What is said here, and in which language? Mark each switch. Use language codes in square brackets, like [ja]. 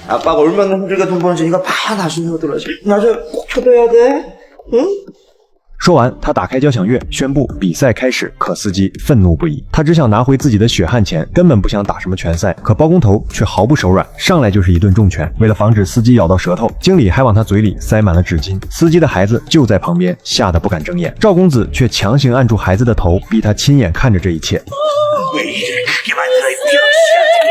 [ko] 아빠가 얼마나 힘들게 돈 버는지 이거 다 나중에 들어야지. 나중에 꼭 쳐둬야 돼. 응? [zh] 说完，他打开交响乐，宣布比赛开始。可司机愤怒不已，他只想拿回自己的血汗钱，根本不想打什么拳赛。可包工头却毫不手软，上来就是一顿重拳。为了防止司机咬到舌头，经理还往他嘴里塞满了纸巾。司机的孩子就在旁边，吓得不敢睁眼。赵公子却强行按住孩子的头，逼他亲眼看着这一切。 [ko] 왜 일을 크게 만들어 이 병신아.